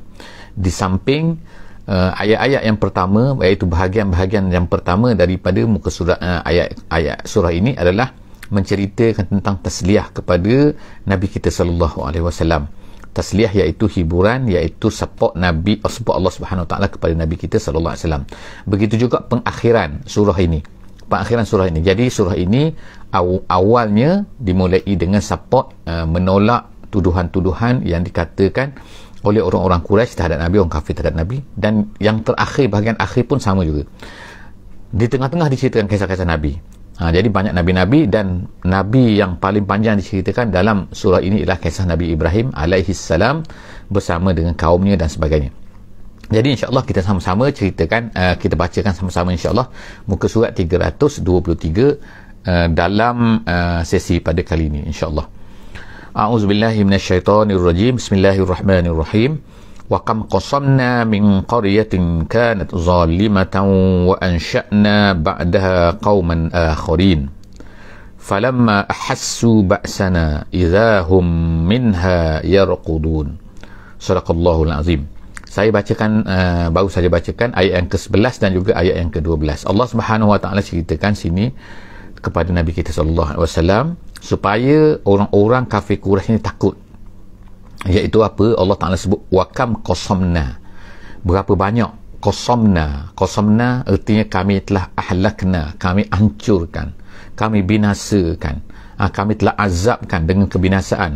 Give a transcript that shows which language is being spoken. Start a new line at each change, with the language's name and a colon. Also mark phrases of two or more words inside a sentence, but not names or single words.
Malay: Di samping ayat-ayat yang pertama, iaitu bahagian-bahagian yang pertama daripada muka surat, ayat-ayat surah ini adalah menceritakan tentang tasliyah kepada Nabi kita
Arabic: صلى الله عليه وسلم.
Malay: Tasliyah iaitu hiburan, iaitu support Nabi, support Allah
Arabic: سبحانه وتعالى
Malay: kepada Nabi kita
Arabic: صلى الله عليه وسلم.
Malay: Begitu juga pengakhiran surah ini. Jadi surah ini awalnya dimulai dengan support menolak tuduhan-tuduhan yang dikatakan oleh orang-orang Quraisy terhadap Nabi, orang kafir terhadap Nabi. Dan yang terakhir, bahagian akhir pun sama juga. Di tengah-tengah diceritakan kisah-kisah Nabi. Jadi banyak Nabi-Nabi, dan Nabi yang paling panjang diceritakan dalam surah ini ialah kisah Nabi Ibrahim alaihissalam bersama dengan kaumnya dan sebagainya. Jadi insya-Allah kita sama-sama ceritakan, kita bacakan sama-sama insya-Allah muka surat 323 dalam sesi pada kali ini insya-Allah.
Arabic: أعوذ بالله من الشيطان الرجيم. بسم الله الرحمن الرحيم. وكم قصمنا من قرية كانت ظالمة وأنشأنا بعدها قوما آخرين. فلما أحسوا بأسنا إذا هم منها يركضون. صدق الله العظيم.
Malay: Saya bacakan, baru saja bacakan ayat yang ke-11 dan juga ayat yang ke-12. Allah
Arabic: سبحانه وتعالى
Malay: ceritakan sini kepada Nabi kita
Arabic: صلى الله عليه وسلم
Malay: supaya orang-orang kafir Quraisy ini takut. Iaitu apa? Allah Taala sebut
Arabic: وكم قصمنا.
Malay: Berapa banyak? Qasamna. Qasamna artinya kami telah ahlakna, kami hancurkan, kami binasakan, kami telah azabkan dengan kebinasaan.